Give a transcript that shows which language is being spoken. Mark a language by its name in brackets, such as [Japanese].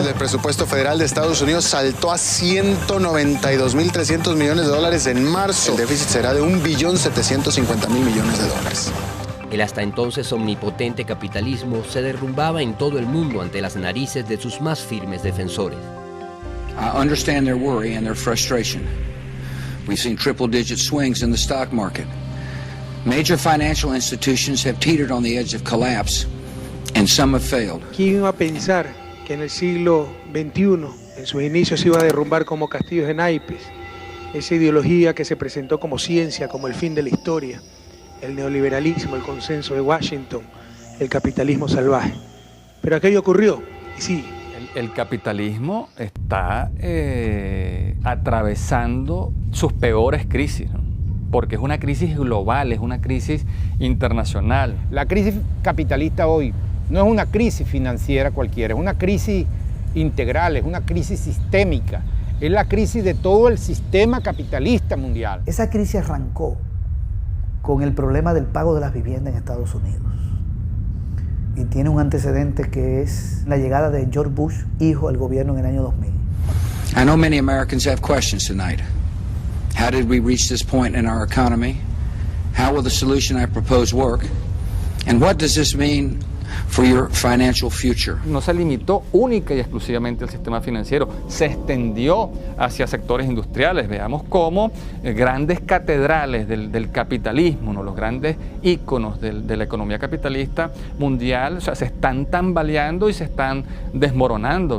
[Spanish] El déficit del presupuesto federal de Estados Unidos saltó a 192.300 millones de dólares en marzo. El déficit será de 1.750.000 millones de dólares. El hasta entonces omnipotente capitalismo se derrumbaba en todo el mundo ante las narices de sus más firmes defensores. [English] I understand their worry and their frustration. We've seen triple-digit swings in the stock market. Major financial institutions have teetered on the edge of collapse, and some have failed. [Spanish] ¿Quién iba a pensar que en el siglo XXI, en sus inicios, se iba a derrumbar como castillos de naipes? Esa ideología que se presentó como ciencia, como el fin de la historia, el neoliberalismo, el consenso de Washington, el capitalismo salvaje. Pero aquello ocurrió, y sí. El capitalismo está atravesando sus peores crisis, ¿no? Porque es una crisis global, es una crisis internacional. La crisis capitalista hoy no es una crisis financiera cualquiera, es una crisis integral, es una crisis sistémica, es la crisis de todo el sistema capitalista mundial. Esa crisis arrancó con el problema del pago de las viviendas en Estados Unidos. Y tiene un antecedente que es la llegada de George Bush, hijo, al gobierno en el año 2000. [English] I know many Americans have questions tonight. How did we reach this point in our economy? How will the solution I propose work? And what does this mean for your financial future? [Spanish] No se limitó única y exclusivamente al sistema financiero, se extendió hacia sectores industriales. Veamos cómo grandes catedrales del capitalismo, ¿no? Los grandes íconos de la economía capitalista mundial, o sea, se están tambaleando y se están desmoronando.